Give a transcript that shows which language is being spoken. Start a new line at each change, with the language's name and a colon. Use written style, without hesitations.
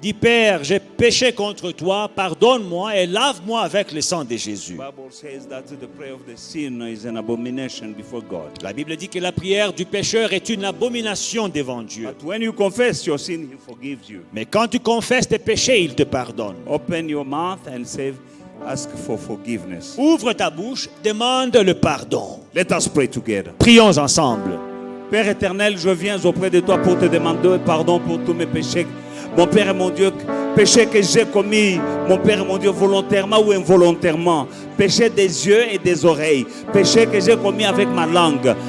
French: Dis Père, j'ai péché contre toi, pardonne-moi et lave-moi avec le sang de Jésus.
English: The Bible says that the prayer of the sinner is an abomination before God.
French: La Bible dit que la prière du pécheur est une abomination devant Dieu.
English: But when you confess your sin, He forgives you.
French: Mais quand tu confesses tes péchés, il te pardonne.
English: Open your mouth and say, ask for forgiveness.
French: Ouvre ta bouche, demande le pardon.
English: Let us pray together.
French: Prions ensemble. Père éternel, je viens auprès de toi pour te demander pardon pour tous mes péchés. Mon Père et mon Dieu, péché que j'ai commis, mon Père et mon Dieu, volontairement ou involontairement. Péché des yeux et des oreilles. Péché que j'ai commis avec ma langue.